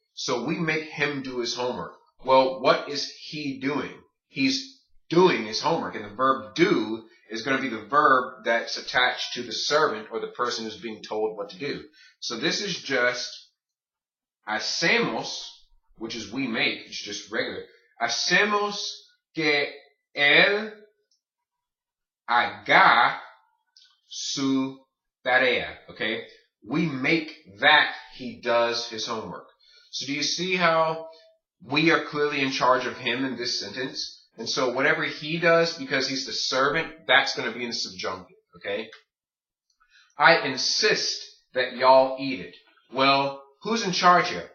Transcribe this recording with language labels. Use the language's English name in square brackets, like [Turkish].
[English] So we make him do his homework. Well, what is he doing? He's doing his homework, and the verb do is going to be the verb that's attached to the servant or the person who's being told what to do. So this is just hacemos, which is we make, it's just regular. [Spanish] Hacemos que él haga su tarea, [English] okay? We make that he does his homework. So do you see how we are clearly in charge of him in this sentence? And so whatever he does, because he's the servant, that's going to be in the subjunctive, okay? I insist that y'all eat it. Well, who's in charge here?